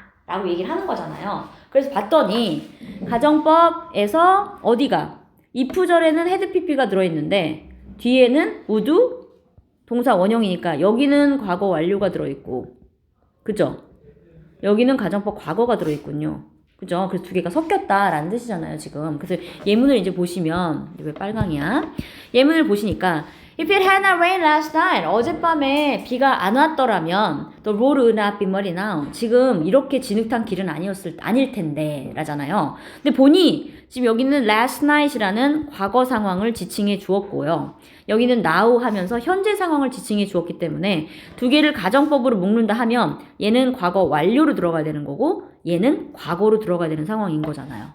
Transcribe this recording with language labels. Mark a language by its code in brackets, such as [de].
[ko] 라고 얘기를 하는 거잖아요. 그래서 봤더니 가정법에서 어디가 if절에는 had pp가 들어있는데 뒤에는 would 동사 원형이니까 여기는 과거 완료가 들어있고 그죠? 여기는 가정법 과거가 들어있군요. 그죠? 그래서 두 개가 섞였다라는 뜻이잖아요, 지금. 그래서 예문을 이제 보시면, 왜 빨강이야? 예문을 보시니까, [en] If it had not rained last night, [ko] 어젯밤에 비가 안 왔더라면, [en] the road would not be muddy now. [ko] 지금 이렇게 진흙탕 길은 아닐 텐데, 라잖아요. 근데 보니, 지금 여기는 last night이라는 과거 상황을 지칭해 주었고요. 여기는 now 하면서 현재 상황을 지칭해 주었기 때문에 두 개를 가정법으로 묶는다 하면 얘는 과거 완료로 들어가야 되는 거고 얘는 과거로 들어가야 되는 상황인 거잖아요.